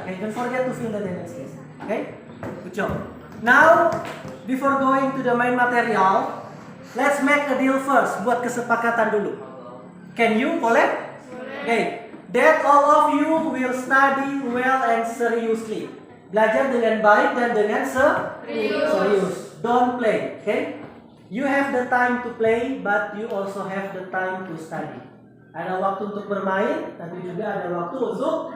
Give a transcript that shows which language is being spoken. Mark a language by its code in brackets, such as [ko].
[en] Okay, don't forget to fill the attendance list. Okay, good job. Now, before going to the main material, let's make a deal first. [id] Buat kesepakatan dulu. [en] Can you? [id] Boleh? Okay. [en] That all of you will study well and seriously. [id] Belajar dengan baik dan dengan serius. [en] Don't play. Okay? You have the time to play, but you also have the time to study. [id] Ada waktu untuk bermain, tapi juga ada waktu untuk